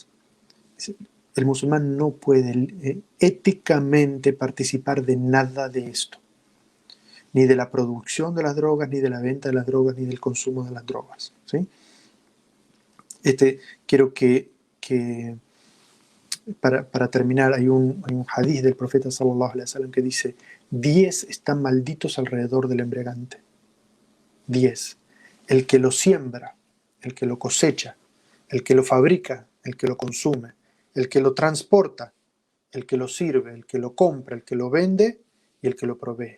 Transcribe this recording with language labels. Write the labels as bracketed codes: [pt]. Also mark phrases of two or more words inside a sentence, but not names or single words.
[es] El musulmán no puede éticamente participar de nada de esto. Ni de la producción de las drogas, ni de la venta de las drogas, ni del consumo de las drogas. ¿Sí? Quiero que para terminar, hay un hadith del profeta [ar] صلى الله عليه وسلم [es] que dice: 10 están malditos alrededor del embriagante. 10. El que lo siembra, el que lo cosecha, el que lo fabrica, el que lo consume, el que lo transporta, el que lo sirve, el que lo compra, el que lo vende y el que lo provee.